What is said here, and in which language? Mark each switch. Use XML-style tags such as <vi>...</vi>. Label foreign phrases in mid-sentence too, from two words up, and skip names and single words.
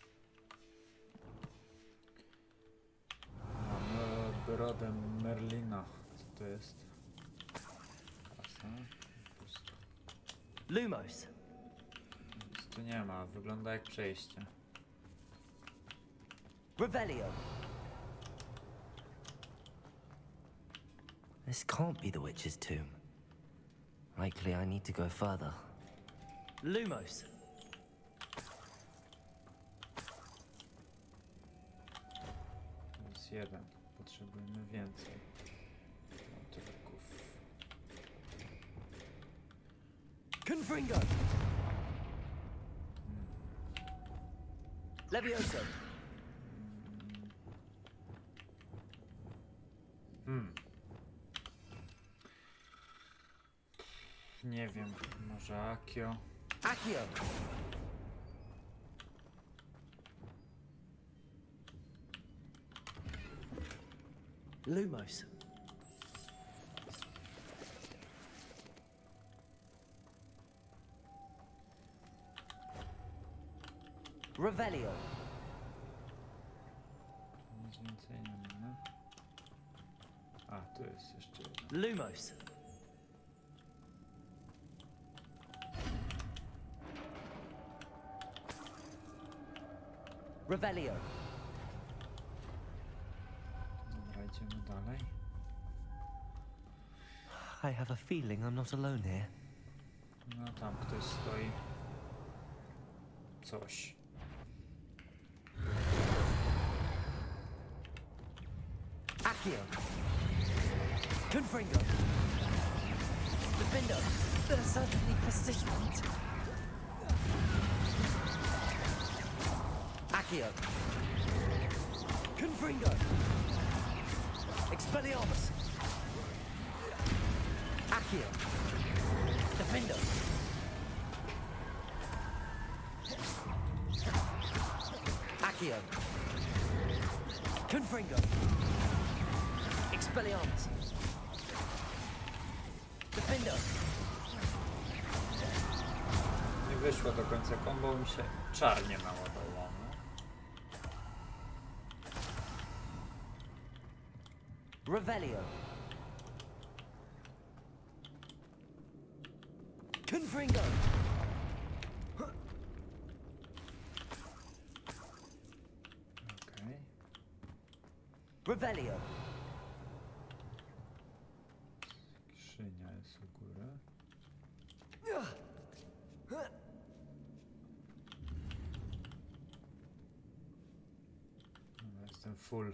<pl>Mamy brodę Merlina. Co to jest? Kasa. Pusto. Lumos. Nic tu nie ma. Wygląda jak przejście. Revelio.</pl> <en>This can't be the witch's tomb. Likely I need to go further.</en> <pl>Lumos. To jest jeden. Potrzebujemy więcej. Motylków. Confringo. Levioso. Nie wiem, może Akio. Accio. Lumos. Revelio. Nic więcej nie mamy. A, tu jest jeszcze jeden. Lumos. Revelio. Dobra, idziemy dalej.</pl> <en>I have a feeling I'm not alone here.</en> <pl>No tam ktoś stoi. Coś. Accio. Confringo. Defendo.</pl> <en>They're certainly persistent.</en> <pl>Accio. Confringo. Expelliarmus. Accio. Defendo. Accio. Confringo. Expelliarmus. Defendo. Nie wyszło do końca combo, mi się czarnie naładowało. Revelio. Confringo. Okej. Revelio. Skrzynia jest u góry. Dobra, jestem full.</pl>